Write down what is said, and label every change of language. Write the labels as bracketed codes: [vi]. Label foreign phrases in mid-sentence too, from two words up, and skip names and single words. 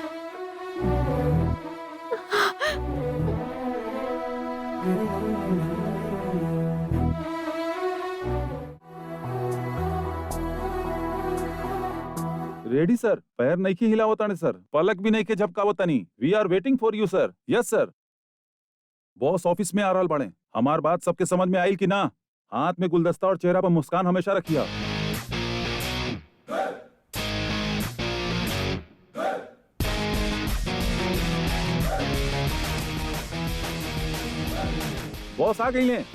[bho] रेडी सर, पैर नहीं की हिलावताने सर, पलक भी नहीं के झपकावतानी। [en] We are waiting for you sir. Yes sir. [bho] बॉस ऑफिस में आ रहल बाड़े। हमार बात सबके समझ में आइल कि ना? हाथ में गुलदस्ता और चेहरा पर मुस्कान हमेशा रखिया। बॉस आ गई ले।